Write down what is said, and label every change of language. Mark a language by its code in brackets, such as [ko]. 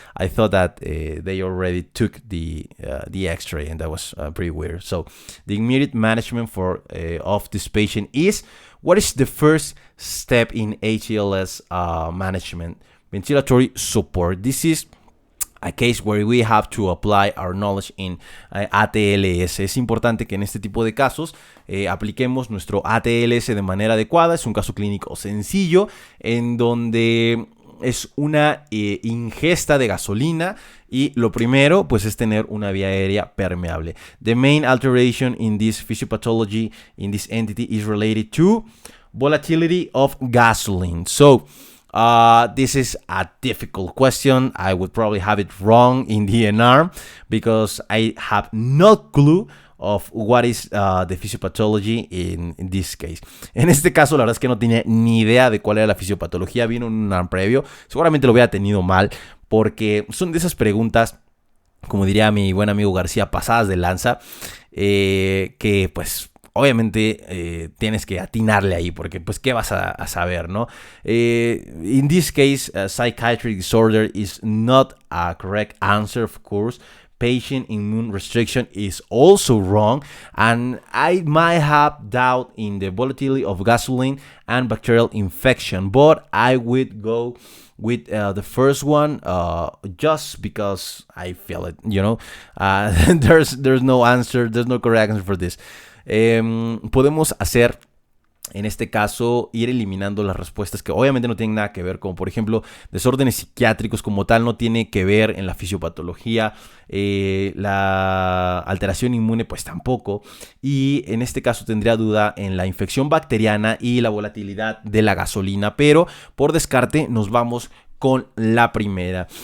[en] I thought that they already took the x-ray, and that was pretty weird. So the immediate management of this patient is, what is the first step in ATLS management? Ventilatory support. This is a case where we have to apply our knowledge in ATLS. [es] Es importante que en este tipo de casos apliquemos nuestro ATLS de manera adecuada. Es un caso clínico sencillo en donde es una ingesta de gasolina y lo primero pues es tener una vía aérea permeable. [en] The main alteration in this physiopathology in this entity is related to volatility of gasoline. So this is a difficult question. I would probably have it wrong in the ENARM because I have no clue of what is the physiopathology in this case. [es] En este caso, la verdad es que no tenía ni idea de cuál era la fisiopatología. Vino en un ENARM previo. Seguramente lo hubiera tenido mal porque son de esas preguntas, como diría mi buen amigo García, pasadas de lanza, que pues obviamente tienes que atinarle ahí porque pues qué vas a saber, ¿no? [en] In this case, psychiatric disorder is not a correct answer, of course. Patient immune restriction is also wrong, and I might have doubt in the volatility of gasoline and bacterial infection, but I would go with the first one just because I feel it, you know. There's no answer, there's no correct answer for this. [es] Podemos hacer, en este caso, ir eliminando las respuestas que obviamente no tienen nada que ver, como por ejemplo desórdenes psiquiátricos como tal, no tiene que ver en la fisiopatología, la alteración inmune pues tampoco, y en este caso tendría duda en la infección bacteriana y la volatilidad de la gasolina, pero por descarte nos vamos con la primera.